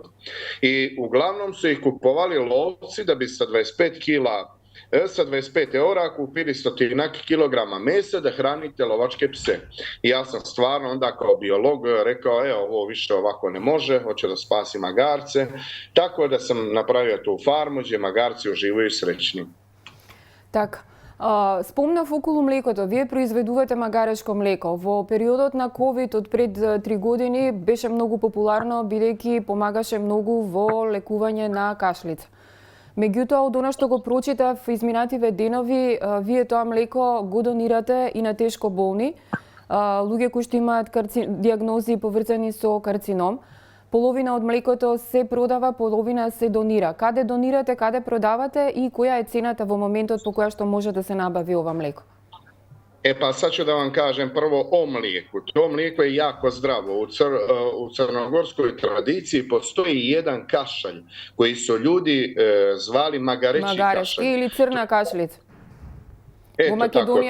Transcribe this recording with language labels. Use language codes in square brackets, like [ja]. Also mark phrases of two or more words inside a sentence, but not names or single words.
[sr] I uglavnom su ih kupovali lovci da bi sa 25 eura kupili 100 kilograma mesa da hranite lovačke pse. I ja sam stvarno onda kao biolog rekao, ovo više ovako ne može, hoće da spasi magarce. Tako da sam napravio tu farmu gdje magarci uživaju srećni. [mk] Така. Спомнав околу млекото, вие произведувате магарешко млеко. Во периодот на COVID од пред 3 години беше многу популарно, бидејќи помагаше многу во лекување на кашлица. Меѓутоа, од она што го прочитав изминативе денови, вие тоа млеко го донирате и на тешко болни, луѓе кои што имаат диагнози поврзани со карцином. Половина од млекото се продава, половина се донира. Каде донирате, каде продавате и која е цената во моментот по која што може да се набави ова млеко? [sr] Pa sad ću da vam kažem prvo o mlijeku. To mlijeko je jako zdravo. U crnogorskoj tradiciji postoji jedan kašalj koji su ljudi zvali magareći kašalj. Ili crna kašlica. U Makedoniji